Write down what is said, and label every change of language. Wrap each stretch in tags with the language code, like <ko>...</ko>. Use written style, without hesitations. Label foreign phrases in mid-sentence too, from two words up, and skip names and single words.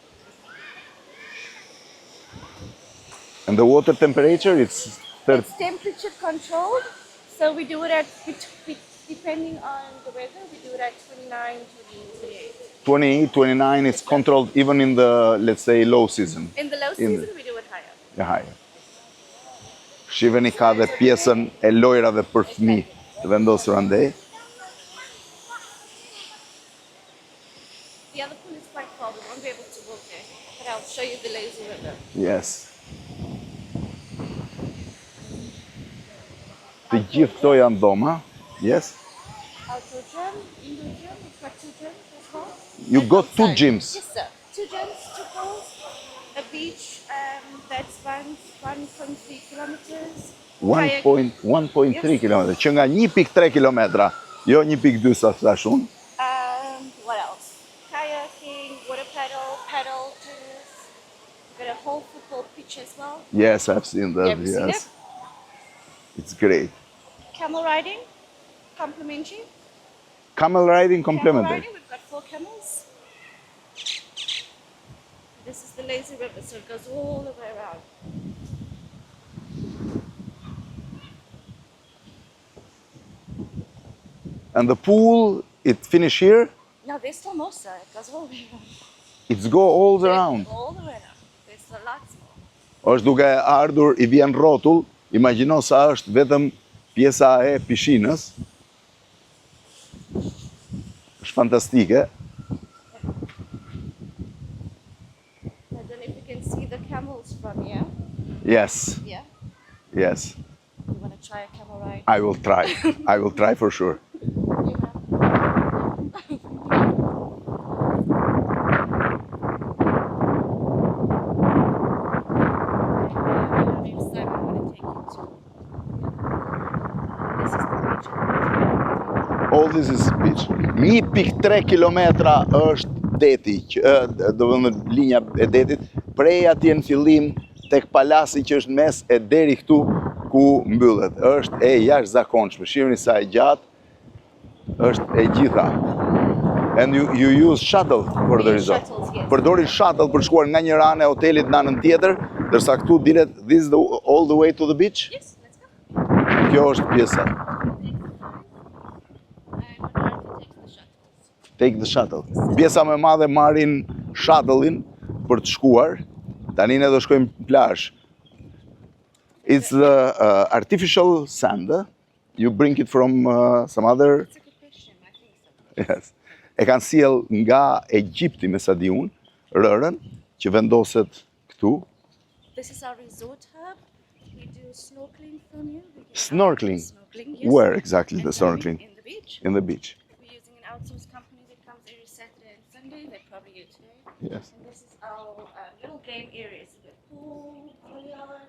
<en>And the water temperature, it's 30... It's temperature controlled, so we do it at, depending on the weather, we do it at 29, 28. 28, 29, it's controlled even in the, let's say, low season. In the low In season, the- we do it higher.</en> <sq>E hajë. Shiveni ka dhe pjesën e lojrave për fëmijë të vendosur andej.</sq> <en>The other pool is quite far, we won't be able to walk there, but I'll show you the lazy river. Yes.</en> <sq>Të gjithë këto janë dhoma.</sq> <en>Yes. Outdoor gym, indoor gym, we've got 2 gyms as well. You And got 2 outside. gyms. Yes, sir. 2 gyms, 2 pools, a beach that spans 1.3 kilometers.</en> <sq>1.3 km, që nga 1.3 km, jo 1.2 sa thash unë.</sq> <en>What else? Kayaking, water paddle, tennis. We've got a whole football pitch as well. Yes, I've seen that, Have you seen yes. It's great. Camel riding, complimentary. Camel riding Camel complimentary. riding, we've got 4 camels. This is the lazy river, so it goes all the way around. And the pool, it finish here, No, there's still more, sir. It goes all the way around. it's go all around. All the way around. There's a lot more.</en> <sq>Është duke ardhur, i vjen rrotull, imagjino sa është vetëm pjesa e pishinës. Është fantastike.</sq> <en>I don't know if you can see the camels from here. Yes, Yeah. yes. You want to try a camel ride? I will try. I will try for sure. You have. All this is beach.</en> <sq>1.3 kilometra është deti, do të thënë linja e detit, prej atje në fillim tek palasi që është mes e deri këtu ku mbyllet. Është e jashtëzakonshme. Shihni sa e gjatë është e gjitha.</sq> <en>And you use shuttle for the resort. Shuttles, yes.</en> <sq>Përdorin shuttle për shkuar nga një anë e hotelit në anën tjetër, ndërsa këtu dilet</sq> <en>this all the way to the beach. Yes, let's go.</en> <sq>Kjo është pjesa.</sq> <en>Take the shuttle.</en> <sq>Pjesa më e madhe marrin shuttle-in për të shkuar. Tani ne do shkojmë në plazh.</sq> <en>It's the artificial sand. You bring it from some other. That's a good question. I think so. Yes.</en> <sq>E kanë sjell nga Egjipti me sa di unë, rërën që vendoset këtu.</sq> <en>This is our resort hub. We do snorkeling from here. We get Snorkeling? Snorkeling, yes. Where exactly the And snorkeling? In the beach. In the beach. We're using an outsourced company that comes every Saturday and Sunday. They're probably here today. Yes. And this is our little game areas. We have pool, yard.</en>